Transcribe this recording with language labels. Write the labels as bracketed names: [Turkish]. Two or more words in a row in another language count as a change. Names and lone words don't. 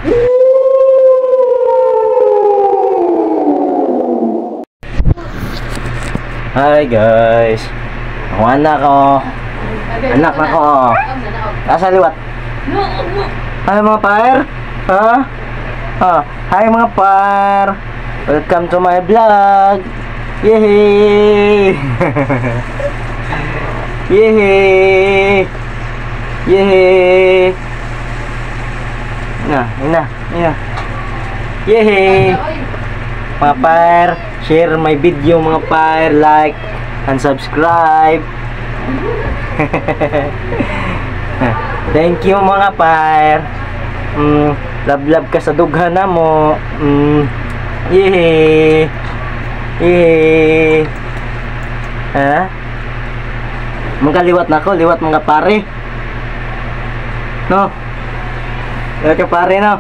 [English] Hi guys. [Waray] Ako anak ko. Anak na ko. Nasa liwat. Hi mga par. [English] Ha? Hi [Filipino] mga par. [English] Welcome to my vlog. Yehey. Yehey. Yehey. Ina. Yehey. [Filipino] Mga par, [English] share my video [Filipino] mga par, [English] like and subscribe. Thank you [Filipino] mga par. [Waray] Love ka sa dughan na mo. Yehey. Yehey. Ha? Magkaliwat na ako, liwat mga pare. No? Liwat ka pare, no?